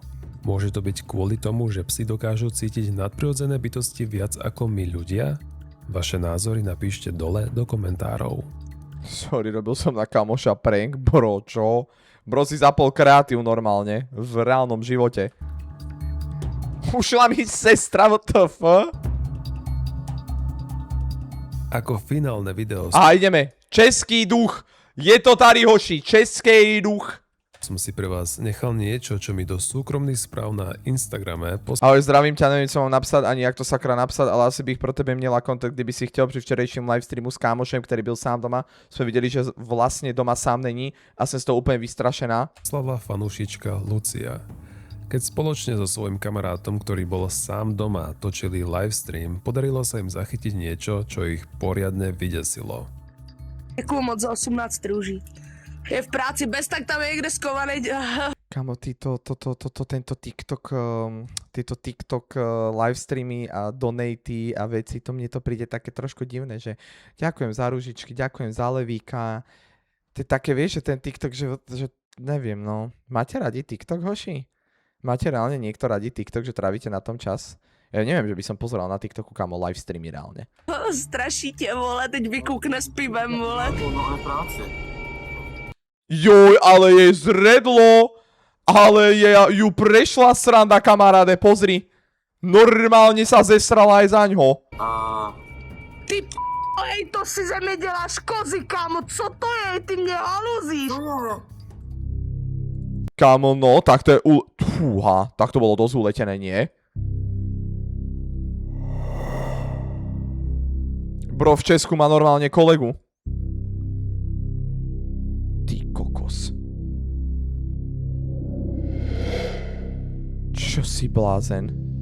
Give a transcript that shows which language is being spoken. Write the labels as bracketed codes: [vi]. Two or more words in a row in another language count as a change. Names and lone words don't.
[sk] Môže to byť kvôli tomu, že psi dokážu cítiť nadprirodzené bytosti viac ako my ľudia? Vaše názory napíšte dole do komentárov. Sorry, robil som na kamoša prank, bro, čo? Bro si zapol kreatív normálne, v reálnom živote. Ušla mi sestra, [en] what the fuck? [sk] Ako finálne video A ideme. [cs] Český duch. Je to tady, hoši. Český duch. [sk] som si pre vás nechal niečo, čo mi do súkromných správ na Instagrame Ahoj, zdravím ťa, neviem, [cs] co mám napsat, ani jak to sakra napsat, ale asi bych pro tebe měla kontakt, kdyby si chtěl při včerejším livestreamu s kámošem, který byl sám doma. Jsme viděli, že vlastně doma sám není a jsem z toho úplně vystrašená. [sk] poslala fanúšička Lucia. Keď spoločne so svojím kamarátom, ktorý bol sám doma, točili livestream, podarilo sa im zachytiť niečo, čo ich poriadne vydesilo. [cs] Děkuju moc za 18 růží. Je v práci bez tak tam je někde skovaný. [sk] Kamo, tento TikTok, tieto TikTok livestreamy a donaty a veci, to mne to príde také trošku divné, že ďakujem za ružičky, ďakujem za levíka. To je také, vieš, že ten TikTok, že neviem, no. Máte radi TikTok, hoši? Máte reálne niekto radi TikTok, že trávite na tom čas? Ja neviem, že by som pozeral na TikToku, kamo, livestreamy reálne. [cs] Straší tě, vole, teď vykoukne s pivem, vole. [sk] Joj, ale je zredlo, ale ju prešla sranda, kamaráde, pozri. Normálne sa zesrala aj zaňho. Ty hej, [cs] to si ze mě děláš kozy, kámo, co to je, ty mě haluzíš. Kámo, no, [sk] tak to je Fúha, tak to bolo dosť uletené, nie? Bro, v Česku má normálne kolegu. Ty kokos. Čo si blázen?